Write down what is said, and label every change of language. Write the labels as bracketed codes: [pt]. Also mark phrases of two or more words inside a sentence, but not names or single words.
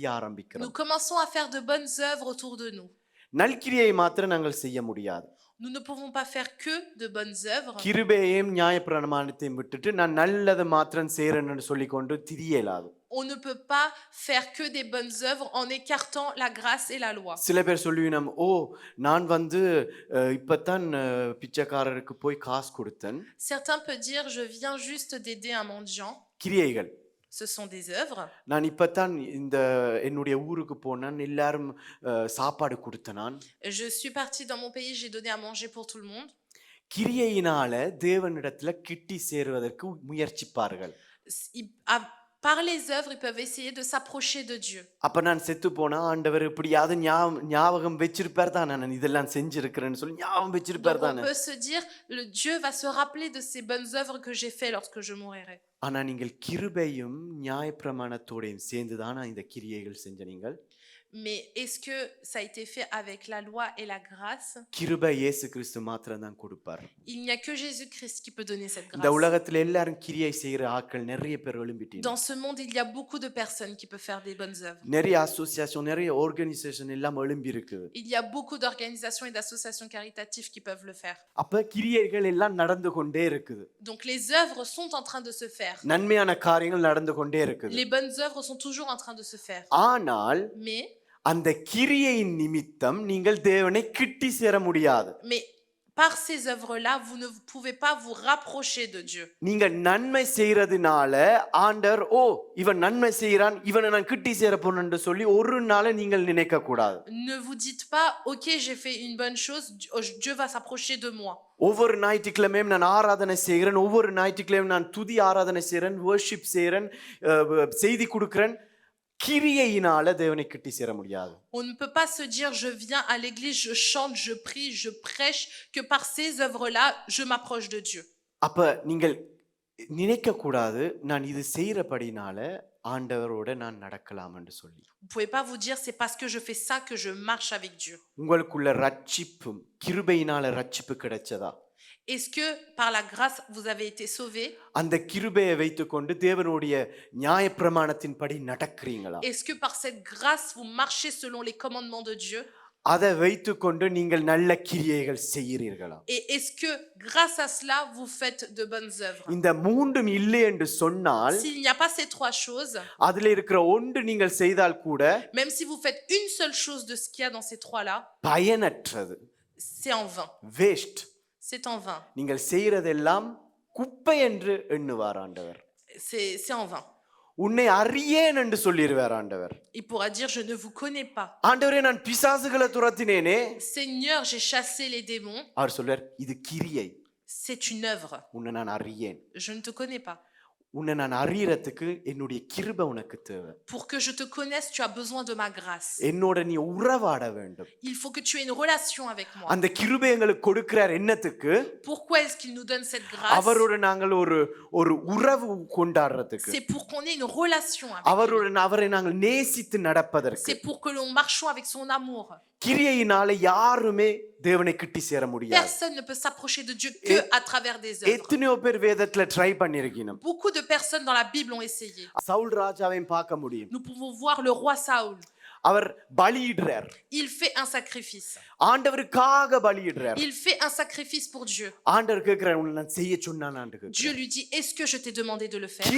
[fr] Nous [ta] ஆரம்பிக்கிறோம். [fr] commençons à faire de bonnes œuvres autour de nous. [ta] நல்கிரியை மாத்திரம் நாங்கள் செய்ய முடியாது. [fr] Nous ne pouvons pas faire que de bonnes œuvres. [ta] கிருபையையும் நியாயப்பிரமாணத்தையும் விட்டுட்டு நான் நல்லதை மாத்திரம் செய்யறேன்னு சொல்லிக்கொண்டு திரியலாது. [fr] On ne peut pas faire que des bonnes œuvres en écartant la grâce et la loi. [ta] சில பேர் சொல்லுவீனம், ஓ நான் இப்பதான் பிச்சைக்காரருக்கு போய் காசு கொடுத்தேன். [fr] Certains peuvent dire, je viens juste d'aider un mendiant. [ta] கிரியைகள். [fr] Ce sont des œuvres. [ta] நான் இப்பதான் என்னுடைய ஊருக்கு போனேன், எல்லாரும் சாப்பாடு கொடுத்தேன். [fr] Je suis partie dans mon pays, j'ai donné à manger pour tout le monde. [ta] கிரியையினால தேவனிடத்துல கிட்டி சேருவதற்கு முயற்சிப்பார்கள். [fr] Par les œuvres, ils peuvent essayer de s'approcher de Dieu. [ta] அப்ப நான் செத்து போனா ஆண்டவர் இப்படியாவது ஞாபகம் வச்சிருப்பார் தான், நான் இதெல்லாம் செஞ்சிருக்கிறேன்னு சொல்லி ஞாபகம் வச்சிருப்பார் [fr] Donc [ta] தான். [fr] on peut se dire, le Dieu va se rappeler de ces bonnes œuvres que j'ai fait lorsque je mourrai. [ta] ஆனா நீங்கள் கிருபையும் நியாயப்பிரமாணத்தோடையும் சேர்ந்துதான் இந்த கிரியைகள் செஞ்ச நீங்கள். [fr] Mais est-ce que ça a été fait avec la loi et la grâce? [ta] கிருபை இயேசு கிறிஸ்து மாத்திரம் தான் கொடுப்பார். [fr] Il n'y a que Jésus-Christ qui peut donner cette [ta] இந்த [fr] grâce. [ta] உலகத்துல எல்லாரும் கிரியை செய்யற ஆட்கள் நிறைய பேர் எழும்பிட்டீங்க. [fr] Dans ce monde, il y a beaucoup de personnes qui peuvent faire des bonnes œuvres. [ta] நிறைய அசோசியேஷன், நிறைய ஆர்கனைசேஷன் எல்லாம் எழும்பி இருக்கு. [fr] Il y a beaucoup d'organisations et d'associations caritatives qui peuvent le faire. [ta] அப்ப கிரியைகள் எல்லாம் நடந்து கொண்டே இருக்குது. [fr] Donc les œuvres sont en train de se faire. [ta] நன்மையான காரியங்கள் நடந்து கொண்டே இருக்குது. [fr] Les bonnes œuvres sont toujours en train de se faire. [ta] ஆனால் [fr] Mais [ta] அந்த கிரியையின் நிமித்தம் நீங்கள் தேவனை கிட்டி சேர முடியாது. [fr] par ces œuvres-là, vous ne pouvez pas vous rapprocher de Dieu. [ta] நீங்க நன்மை செய்யறதுனால ஆண்டவர், ஓ இவன் நன்மை செய்யறான், இவனை நான் கிட்டி சேர போறேன்னு சொல்லி ஒரு நாள் நீங்கள் நினைக்க கூடாது. [fr] Ne vous dites pas, ok, j'ai fait une bonne chose, Dieu va s'approcher de moi. [ta] ஒவ்வொரு ஞாயிற்றுக்கிழமையும் நான் ஆராதனை செய்கிறேன், ஒவ்வொரு ஞாயிற்றுக்கிழமையும் நான் துதி ஆராதனை செய்கிறேன், வர்ஷிப் செய்கிறேன், செய்தி கொடுக்கிறேன். கிரியையினால தேவனை கிட்டி சேர முடியாது. [fr] On ne peut pas se dire, je viens à l'église, je chante, je prie, je prêche, que par ces œuvres-là, je m'approche de Dieu. [ta] அப்ப நீங்கள் நினைக்க கூடாது, நான் இது செய்யறபடினால ஆண்டவரோட நான் நடக்கலாம் என்று சொல்லி. [fr] Vous pouvez pas vous dire, c'est parce que je fais ça que je marche avec Dieu. [ta] உங்களுக்குள்ள ரட்சிப்பும் கிருபையினால ரட்சிப்பு கிடைச்சதா? [fr] Est-ce que par la grâce vous avez été sauvés? [ta] அந்த கிருபையை வைத்துக்கொண்டு தேவனுடைய நியாயப்பிரமாணத்தின்படி நடக்கிறீங்களா? [fr] Est-ce que par cette grâce vous marchez selon les commandements de Dieu? [ta] அதை வைத்துக்கொண்டு நீங்கள் நல்ல கிரியைகள் செய்கிறீர்களா? [fr] Et est-ce que grâce à cela vous faites de bonnes œuvres? [ta] இந்த மூன்றும் இல்லை என்று சொன்னால், [fr] S'il n'y a pas ces trois choses, [ta] அதிலே இருக்கிற ஒன்று நீங்கள் செய்தால் கூட [fr] même si vous faites une seule chose de ce qu'il y a dans ces trois-là, [ta] பயனற்றது, [fr] c'est en vain. [ta] வேஸ்ட். [fr] C'est en vain. [ta] நீங்கள் செய்யறதெல்லாம் குப்பை என்று எண்ணுவார் ஆண்டவர். [fr] C'est en vain. [ta] உன்னை அறியேன் என்று சொல்லிடுவார் ஆண்டவர். [fr] Il pourra dire, je ne vous connais pas. [ta] ஆண்டவரே நான் பிசாசுகளை துரத்தினேனே. [fr] Seigneur, j'ai chassé les démons. [ta] அவர் சொல்றார், இது கிரியை. [fr] C'est une œuvre. [ta] உன்னை நான் அறியேன். [fr] Je ne te connais pas. [ta] உன்னை நான் அறியறதுக்கு என்னுடைய கிருபை உனக்கு தேவை. [fr] Pour que je te connaisse, tu as besoin de ma grâce. [ta] என்னோட நீ உறவாட வேண்டும். [fr] Il faut que tu aies une relation avec moi. [ta] அந்த கிருபை எங்களுக்கு கொடுக்கிறார் என்னத்துக்கு? [fr] Pourquoi est-ce qu'il nous donne cette grâce? [ta] அவரோட நாங்கள் ஒரு உறவு கொண்டாடுறதுக்கு. [fr] C'est pour qu'on ait une relation avec lui. [ta] அவரை நாங்கள் நேசித்து நடப்பதற்கு. [fr] C'est pour que l'on marchons avec son amour. [ta] கிரியையினால யாருமே தேவனை கிட்டி சேர முடியாது. [fr] Personne ne peut s'approcher de Dieu que à travers des œuvres. [ta] எத்தனையோ பேர் வேதத்துல ட்ரை பண்ணிருக்கீங்க. [fr] Beaucoup de personnes dans la Bible ont essayé. [ta] சவுல் ராஜாவையும் பார்க்க முடியும். [fr] Nous pouvons voir le roi Saoul. [ta] அவர் பலியிடுறார். [fr] Il fait un sacrifice. [ta] ஆண்டவருக்காக பலியிடுறார். [fr] Il fait un sacrifice pour Dieu. [ta] ஆண்டவர் கேக்குறார், உன்னை நான் செய்ய சொன்னான் ஆண்டவர். [fr] Dieu lui dit, est-ce que je t'ai demandé de le faire?